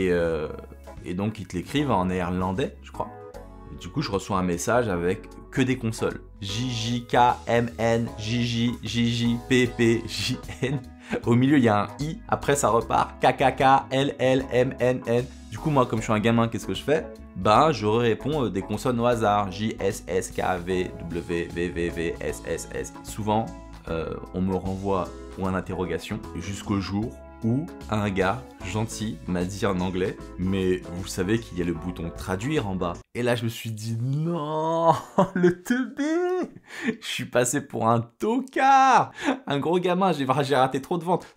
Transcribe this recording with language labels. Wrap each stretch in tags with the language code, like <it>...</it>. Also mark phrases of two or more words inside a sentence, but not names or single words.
<fr>Et donc ils te l'écrivent en néerlandais, je crois. Et du coup, je reçois un message avec que des consoles. JJKMN, JJ, JJ, PP, JN. Au milieu, il y a un I. Après, ça repart. KKK, LL, MNN. Du coup, moi, comme je suis un gamin, qu'est-ce que je fais? Ben, je réponds des consonnes au hasard. J, S, S, K, V, W, V, V, V, S, S, S. Souvent, on me renvoie point d'interrogation jusqu'au jour où un gars gentil m'a dit en anglais « Mais vous savez qu'il y a le bouton traduire en bas ?» Et là je me suis dit « Non, le teubé !» Je suis passé pour un tocard, un gros gamin, j'ai raté trop de ventes.</fr>